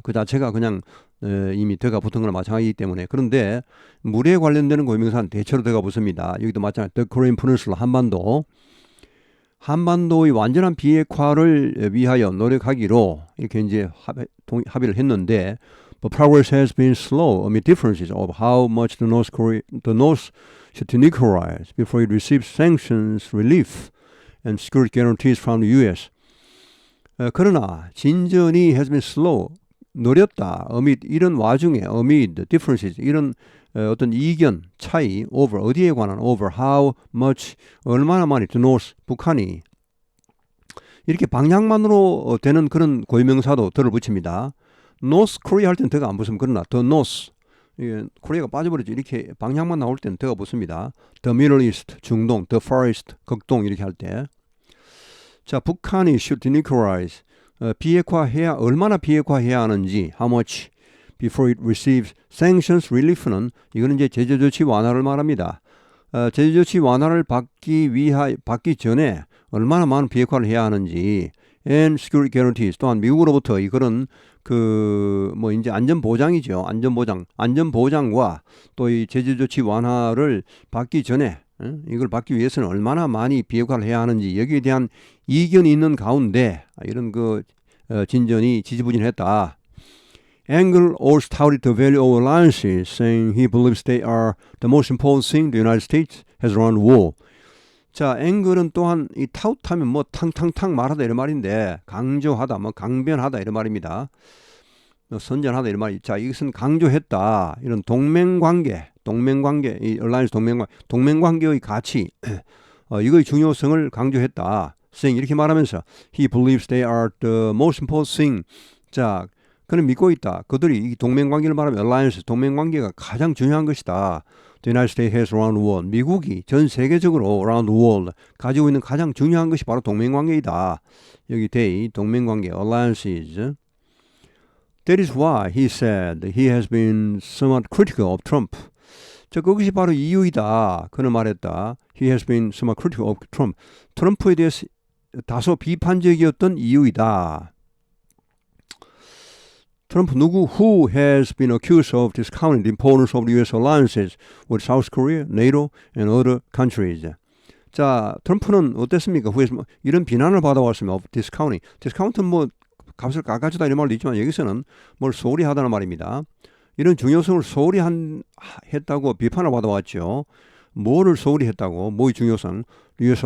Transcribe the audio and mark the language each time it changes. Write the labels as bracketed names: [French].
[Korean] 그 자체가 그냥 이미 더가 붙은 거나 마찬가지이기 때문에 그런데 물에 관련되는 고유명사는 대체로 더가 붙습니다. 여기도 마찬가지 [English] The Korean Peninsula [Korean] 한반도의 완전한 비핵화를 위하여 노력하기로 이렇게 이제 합의를 했는데 [English] But progress has been slow amid differences of how much the North should denuclearize before it receives sanctions relief and security guarantees from the U.S. [Korean] 그러나 진전이 [English] has been slow, [Korean] 느렸다. amid 이런 와중에 [English] amid differences [Korean] 이런 어떤 이견 차이 over 어디에 관한 [English] over how much [Korean] 얼마나 많이 the North 북한이 이렇게 방향만으로 되는 그런 고유명사도 덜을 붙입니다. North Korea 할 때는 더가 안 붙으면 그러나 the North 코리아가 빠져버리죠. 이렇게 방향만 나올 때는 더가 붙습니다. The Middle East 중동, the Far East 극동 이렇게 할 때. 자 북한이 [English] should denuclearize [Korean] 비핵화해야 얼마나 비핵화해야 하는지 [English] how much before it receives sanctions relief [Korean] 는 이거는 이제 제재 조치 완화를 말합니다. 제재 조치 완화를 받기 전에 얼마나 많은 비핵화를 해야 하는지 [English] and security guarantees [Korean] 또한 미국으로부터 이거는 뭐 이제 안전보장이죠. 안전보장과 또 이 제재 조치 완화를 받기 전에 이걸 받기 위해서는 얼마나 많이 비핵화를 해야 하는지 여기에 대한 이견이 있는 가운데 이런 진전이 지지부진했다. [English] Engel also touted the value of alliances, saying he believes they are the most important thing the United States has around war. [Korean] 자, 앵글은 또한 이 타웃하면 뭐 탕탕탕 말하다 이런 말인데 강조하다, 뭐 강변하다 이런 말입니다. 선전하다 이런 말이. 자, 이것은 강조했다. 이런 동맹관계, 이 얼라이언스 동맹관계의 가치, 이거의 중요성을 강조했다. [English] saying [Korean] 이렇게 말하면서 [English] he believes they are the most important thing. [Korean] 자, 그는 믿고 있다. 그들이 이 동맹관계를 말하면 alliance 동맹관계가 가장 중요한 것이다. [English] The United States has around the world. [Korean] 미국이 전 세계적으로 [English] around the world [Korean] 가지고 있는 가장 중요한 것이 바로 동맹관계이다. 여기 they 동맹관계 alliances. [English] That is why he said he has been somewhat critical of Trump. [Korean] 자, 그것이 바로 이유이다. 그는 말했다. [English] He has been somewhat critical of Trump. [Korean] 트럼프에 대해서 다소 비판적이었던 이유이다. 트럼프 누구 [English] who has been accused of discounting the importance of the U.S. alliances with South Korea, NATO, and other countries. [Korean] 자, 트럼프는 어땠습니까? 이런 비난을 받아왔습니다. [English] of discounting. [Korean] discount는 뭐 값을 깎아주다 이런 말도 있지만 여기서는 뭘 소홀히 하다는 말입니다. 이런 중요성을 소홀히 했다고 비판을 받아왔죠. 뭐를 소홀히 했다고? 뭐의 중요성? U.S.